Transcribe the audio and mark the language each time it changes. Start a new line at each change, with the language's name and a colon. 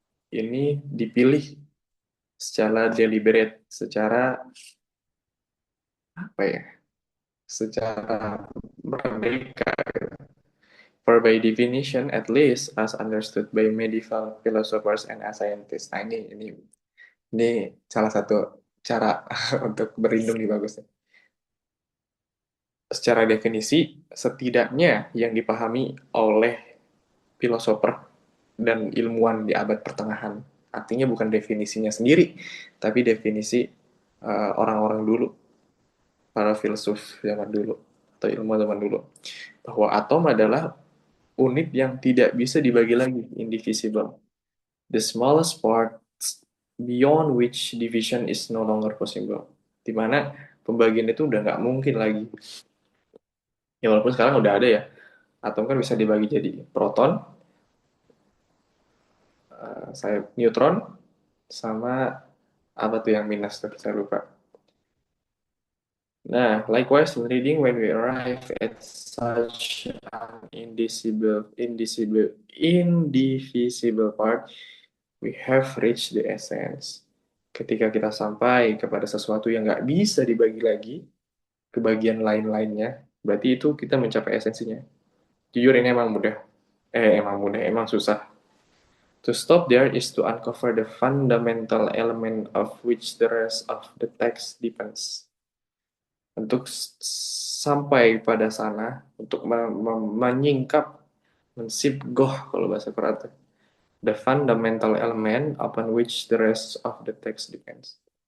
Indonesian: Ini dipilih secara deliberate, secara apa ya? Secara merdeka.
English: For by definition, at least as understood by medieval philosophers and scientists.
Indonesian: Nah, ini salah satu cara untuk berlindung di bagusnya. Secara definisi, setidaknya yang dipahami oleh filosofer dan ilmuwan di abad pertengahan. Artinya bukan definisinya sendiri, tapi definisi orang-orang dulu, para filsuf zaman dulu, atau ilmuwan zaman dulu. Bahwa atom adalah unit yang tidak bisa dibagi lagi, indivisible.
English: The smallest part beyond which division is no longer possible.
Indonesian: Di mana pembagian itu udah nggak mungkin lagi. Ya walaupun sekarang udah ada ya, atom kan bisa dibagi jadi proton, saya neutron, sama apa tuh yang minus tuh, saya lupa.
English: Nah, likewise in reading, when we arrive at such an indivisible part, we have reached the essence.
Indonesian: Ketika kita sampai kepada sesuatu yang nggak bisa dibagi lagi ke bagian lain-lainnya, berarti itu kita mencapai esensinya. Jujur ini emang susah.
English: To stop there is to uncover the fundamental element of which the rest of the text depends.
Indonesian: Untuk sampai pada sana, untuk menyingkap, mensibgoh kalau bahasa Quran,
English: the fundamental element upon which the rest of the text depends.